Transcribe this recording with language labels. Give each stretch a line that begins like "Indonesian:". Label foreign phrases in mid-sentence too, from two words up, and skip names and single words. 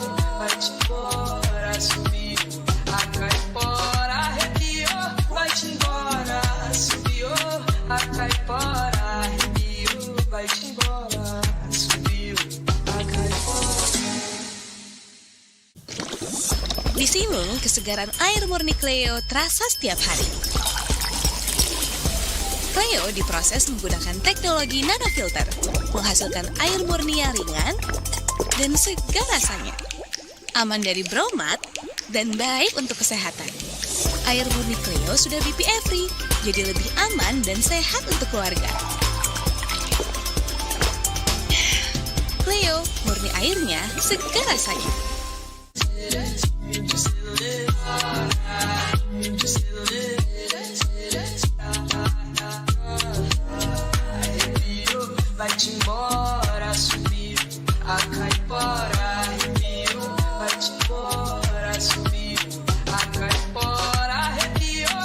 Portuguese: Vai-te embora, sumiu a caipora, arrepiou. Vai-te embora, sumiu a caipora, arrepiou. Vai-te embora, sumiu a caipora.
Indonesian: Di Simung, kesegaran air murni Cleo terasa setiap hari. Cleo diproses menggunakan teknologi nanofilter, menghasilkan air murni yang ringan dan segar rasanya. Aman dari bromat dan baik untuk kesehatan. Air murni Cleo sudah
English: BPA free,
Indonesian: jadi lebih aman dan sehat untuk keluarga. Cleo, murni airnya, segar rasanya.
Portuguese: Vai-te embora, sumiu a caipora, arrepiou. Vai-te embora, sumiu a caipora, arrepiou.